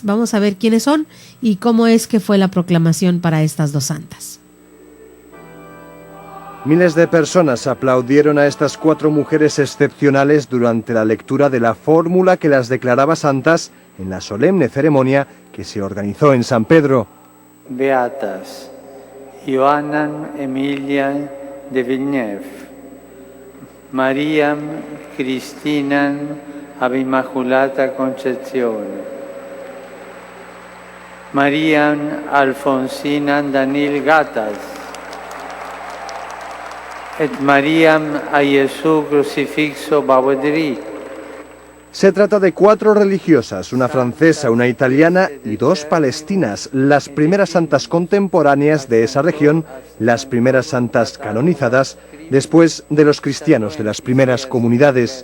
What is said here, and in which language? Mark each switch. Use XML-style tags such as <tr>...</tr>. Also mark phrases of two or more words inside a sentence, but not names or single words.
<es>Vamos a ver quiénes son y cómo es que fue la proclamación para estas 2 santas. Miles de personas aplaudieron a estas 4 mujeres excepcionales durante la lectura de la fórmula que las declaraba santas en la solemne ceremonia que se organizó en San Pedro.</es> <la>Beatas Ioanna Emilia de Villeneuve, Mariam Cristina ab Immaculata Concezione, Mariam Alfonsina Danil Gatas, et Mariam a Jesús Crucifixo Baudry.</la> <es>Se trata de 4 religiosas, una francesa, una italiana y 2 palestinas, las primeras santas contemporáneas de esa región, las primeras santas canonizadas después de los cristianos de las primeras comunidades.</es>